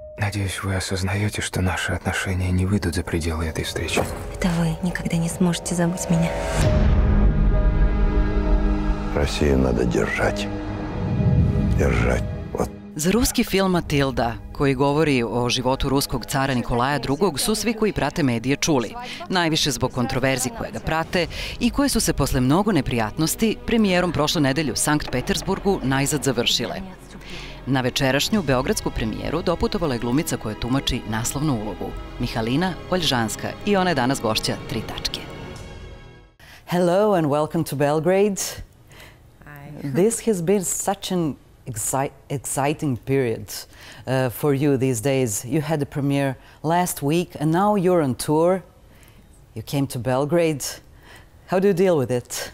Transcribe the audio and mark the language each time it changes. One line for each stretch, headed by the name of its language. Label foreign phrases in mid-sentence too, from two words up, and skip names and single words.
Russian: Надеюсь, вы осознаете, что наши отношения не выйдут за пределы этой встречи. Это вы никогда не сможете забыть меня. Россию надо держать. Держать. Вот.
Serbian: Za ruski film Matilda, koji govori o životu ruskog cara Nikolaja II, su svi koji prate medije čuli. Najviše zbog kontroverzi koje ga prate i koje su se posle mnogo neprijatnosti premijerom prošle nedelje u Sankt Petersburgu najzad završile. Na večerašnju beogradsku premijeru doputovala je glumica koja tumači naslovnu ulogu, Mihalina Olžanska, i ona je danas gošća 3 tačke.
English: Hello and welcome to Belgrade. Hi. This has been such an exciting period for you these days. You had the premiere last week and now you're on tour. You came to Belgrade. How do you deal with it?